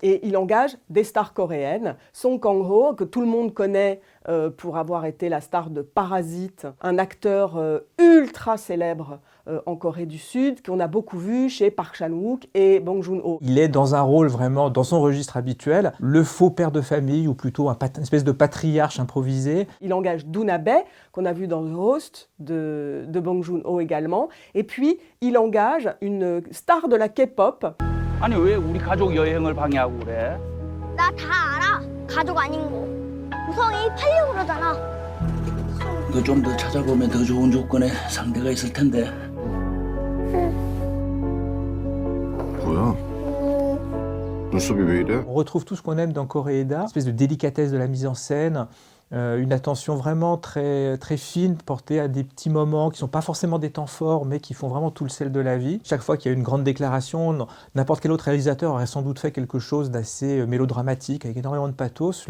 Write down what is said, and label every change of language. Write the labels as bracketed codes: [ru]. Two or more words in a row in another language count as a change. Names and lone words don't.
[fr] Et il engage des stars coréennes. Song Kang-ho, que tout le monde connaît pour avoir été la star de Parasite, un acteur ultra célèbre en Corée du Sud, qu'on a beaucoup vu chez Park Chan-wook et Bong Joon-ho. Il est dans un rôle vraiment, dans son registre habituel, le faux père de famille, ou plutôt une espèce de patriarche improvisé. Il engage Doona Bae, qu'on a vu dans The Host de Bong Joon-ho également. Et puis, il engage une star de la K-pop. [ko] 아니 왜 우리 가족 여행을 방해하고 그래? 나 다 알아. 가족 아닌 거. 우성이 팔려고 그러잖아. 너 좀 더 찾아보면 더 좋은 조건의 상대가 있을 텐데. 뭐야? 눈썹이 왜 이래? [fr] On retrouve tout ce qu'on aime dans Koreeda, une espèce de délicatesse de la mise en scène, une attention vraiment très, très fine portée à des petits moments qui ne sont pas forcément des temps forts, mais qui font vraiment tout le sel de la vie. Chaque fois qu'il y a une grande déclaration, n'importe quel autre réalisateur aurait sans doute fait quelque chose d'assez mélodramatique, avec énormément de pathos.